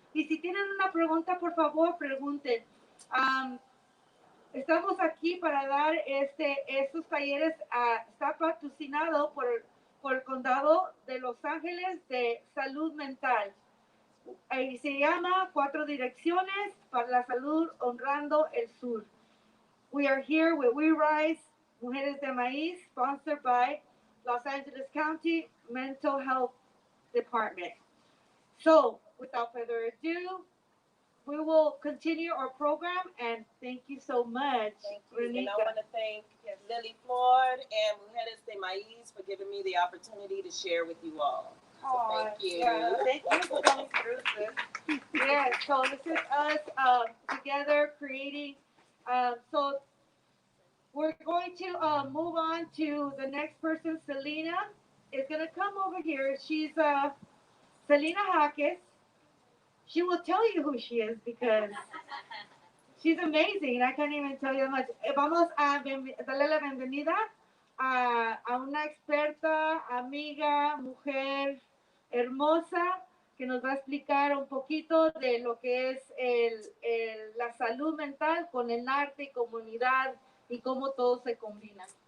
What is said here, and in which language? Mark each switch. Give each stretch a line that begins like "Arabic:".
Spanish: Y si tienen una pregunta, por favor, pregunten. Estamos aquí para dar estos talleres. Está patrocinado por el condado de Los Ángeles de salud mental. Y se llama 4 direcciones para la salud honrando el sur.
English: We are here with We Rise, Mujeres de Maíz, sponsored by Los Angeles County Mental Health Department. So, without further ado, we will continue our program, and thank you so much. Thank you. And I want to thank Lily Ford and Mujeres de Maiz for giving me the opportunity to share with you all. So thank you. Yeah, thank you for coming through this. Yeah, so this is us together creating. So we're going to move on to the next person. Celina is going to come over here. She's Celina Jacques. She will tell you who she is because she's amazing. I can't even tell you how much.
Spanish: Vamos a darle la bienvenida a una experta, amiga, mujer hermosa, que nos va a explicar un poquito de lo que es la salud mental con el arte y comunidad y cómo todo se combina.